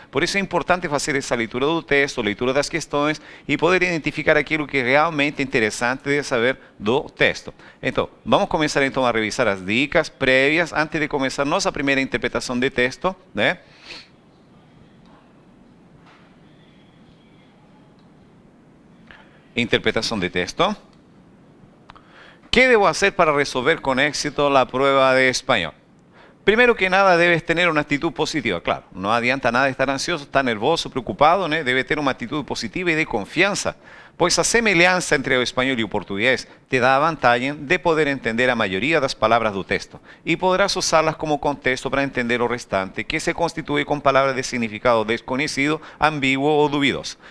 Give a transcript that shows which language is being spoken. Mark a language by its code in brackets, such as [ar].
[pt] Por isso é importante fazer essa leitura do texto, leitura das questões e poder identificar aquilo que é realmente interessante de saber do texto. Então, vamos começar então a revisar as dicas prévias antes de começar nossa primeira interpretação de texto, Interpretação de texto. [es] ¿Qué debo hacer para resolver con éxito la prueba de español? Primero que nada, debes tener una actitud positiva. [pt] Claro, no adianta nada estar ansioso, estar nervoso, preocupado, Debe ter uma atitude positiva e de confiança, pois a semelhança entre o espanhol e o português te dá a vantagem de poder entender a maioria das palavras do texto e poderás usá-las como contexto para entender o restante, que se constitui com palavras de significado desconhecido, ambíguo ou duvidoso.